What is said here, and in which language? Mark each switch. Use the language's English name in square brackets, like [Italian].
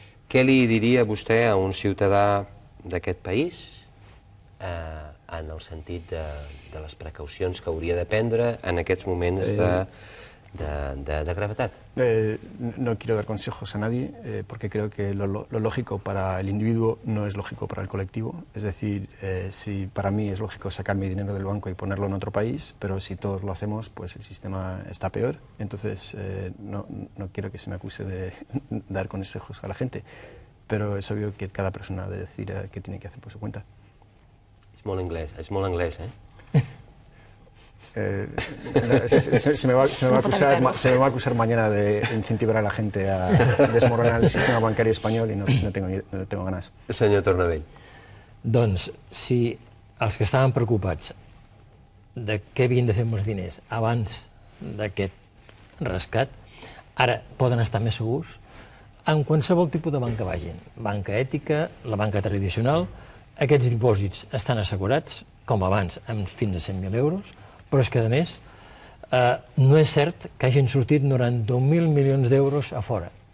[Catalan] Què li diria vostè a un ciutadà d'aquest país en el sentit de les precaucions que hauria de prendre en aquests moments de gravetat? [Spanish] No quiero dar consejos a nadie porque creo que lo lógico para el individuo no es lógico para el colectivo. Es decir, si para mí es lógico sacar mi dinero del banco y ponerlo en otro país, pero si todos lo hacemos, pues el sistema está peor. Entonces, no quiero que se me acuse de dar consejos a la gente, pero es obvio que cada persona debe decir qué tiene que hacer por su cuenta. [Catalan] És molt anglès, [Spanish] Se me va a acusar mañana de incentivar a la gente a desmoronar el sistema bancario español y no tengo ganas. [Catalan] Senyor Tornavell. Doncs, si els que estaven preocupats de què havien de fer amb els diners abans d'aquest rescat, ara poden estar més segurs en qualsevol tipus de banca vagin. Banca ètica, la banca tradicional, aquests dipòsits estan assegurats, com abans, amb fins a 100.000 euros, però és que, a més, no és cert que hagin sortit 91.000 milions d'euros a fora.